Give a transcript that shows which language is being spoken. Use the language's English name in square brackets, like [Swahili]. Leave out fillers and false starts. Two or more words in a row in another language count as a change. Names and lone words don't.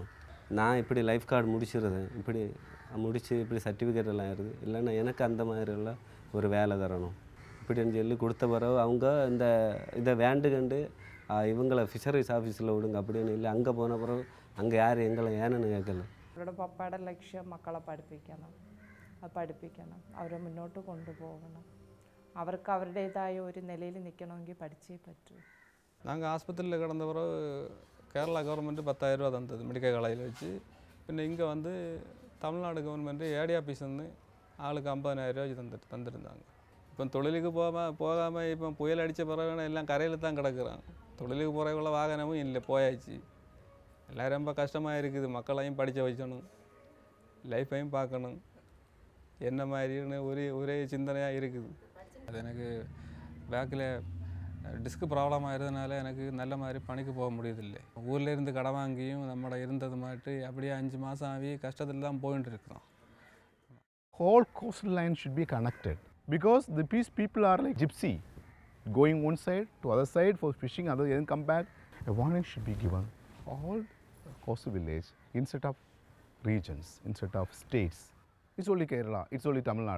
[Tamil] நான் இப்படி [English] life guard [Tamil] முடிச்சிருது, இப்படி முடித்து இப்படி சர்டிஃபிகேட் எல்லாம் இருக்குது, இல்லைன்னா எனக்கு அந்த மாதிரி எல்லாம் ஒரு வேலை தரணும் இப்படின்னு சொல்லி கொடுத்த பிறகு அவங்க இதை வேண்டுகண்டு இவங்களை ஃபிஷரிஸ் ஆஃபீஸில் விடுங்க அப்படின்னு இல்லை. அங்கே போன பிறகு அங்கே யார் எங்களை ஏன்னு கேட்கல. [Malayalam] അവരുടെ പപ്പയുടെ ലക്ഷ്യം മക്കളെ പഠിപ്പിക്കണം, അത് പഠിപ്പിക്കണം, അവരെ മുന്നോട്ട് കൊണ്ടുപോകണം. അവർക്ക് അവരുടേതായ ഒരു നിലയിൽ നിൽക്കണമെങ്കിൽ പഠിച്ചേ പറ്റൂ. [Tamil] நாங்கள் ஆஸ்பத்திரியில் கிடந்த பிறகு கேரளா கவர்மெண்ட்டு 10,000 ரூபா தந்தது மெடிக்கல் காலேஜில் வச்சு. பின்ன இங்கே வந்து தமிழ்நாடு கவர்மெண்ட்டு ஏடி ஆஃபீஸ்லேருந்து ஆளுக்கு 50,000 ரூபாய்க்கு தந்துருந்தாங்க. இப்போ தொழிலுக்கு போகாமல் இப்போ புயல் அடித்த பிறகு எல்லாம் கரையில் தான் கிடக்குறாங்க. தொழிலுக்கு போகிறவங்கள வாகனமும் இல்லை, போயாச்சு. எல்லோரும் ரொம்ப கஷ்டமாக இருக்குது. மக்களையும் படிக்க வைக்கணும், லைஃப்பையும் பார்க்கணும், என்ன மாதிரின்னு ஒரே சிந்தனையாக இருக்குது. அது எனக்கு பேக்கில் [English] disc problem [Tamil] ஆகிறதுனால எனக்கு நல்ல மாதிரி பணிக்கு போக முடியதில்லை. ஊரில் இருந்து கடன் வாங்கியும் நம்மளோட இருந்தது மாட்டு அப்படியே 5 மாதம் ஆகி கஷ்டத்தில் தான் போயிட்டு இருக்கிறோம். [English] Whole coastal line should be connected because these people are like gypsy, going one side to other side for fishing, other then come back. A warning should be given. All coastal village instead of regions, instead of states. It's only Kerala, it's only Tamil Nadu.